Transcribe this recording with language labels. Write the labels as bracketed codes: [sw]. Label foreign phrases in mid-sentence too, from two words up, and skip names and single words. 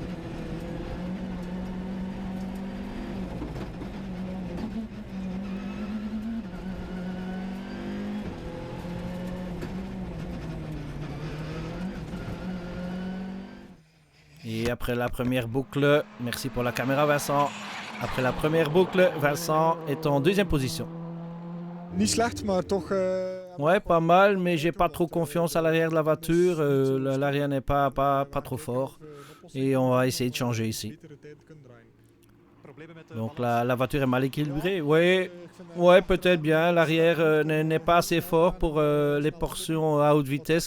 [fr] Et après la première boucle, merci pour la caméra Vincent, après la première boucle, Vincent est en deuxième position. [nl] Niet slecht, maar toch... [fr] Ouais, pas mal, mais j'ai pas trop confiance à l'arrière de la voiture. L'arrière n'est pas trop fort. Et on va essayer de changer ici. Donc la voiture est mal équilibrée. Ouais, peut-être bien. L'arrière n'est pas assez fort pour les portions à haute vitesse.